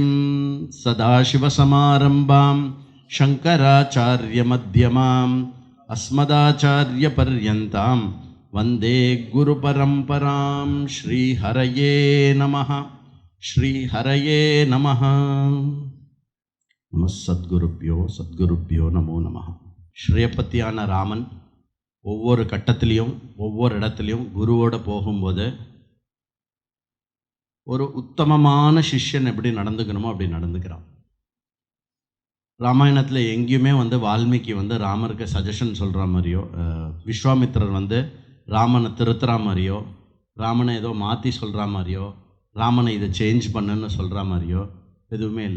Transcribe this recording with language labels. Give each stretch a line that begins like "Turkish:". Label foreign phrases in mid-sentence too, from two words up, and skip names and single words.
Sanskrit: सदाशिवसमारम्भां शङ्कराचार्यमध्यमाम् अस्मदाचार्यपर्यन्तां वन्दे गुरुपरम्परां। श्रीहरये नमः श्रीहरये नमः। नमः सद्गुरुभ्यो नमो नमः।
Tamil: ஸ்ரீயப்பத்தியான ராமன் ஒவ்வொரு கட்டத்திலையும் ஒவ்வொரு இடத்துலையும் குருவோட போகும்போது ஒரு உத்தமமான சிஷ்யன் எப்படி நடந்துக்கணுமோ அப்படி நடந்துக்கிறான். ராமாயணத்தில் எங்கேயுமே வால்மீகி ராமருக்கு சஜஷன் சொல்கிற மாதிரியோ, விஸ்வாமித்திரர் ராமனை திருத்துற மாதிரியோ, ராமனை ஏதோ மாற்றி சொல்கிற மாதிரியோ, ராமனை இதை சேஞ்ச் பண்ணுன்னு சொல்கிற மாதிரியோ எதுவுமே இல்லை.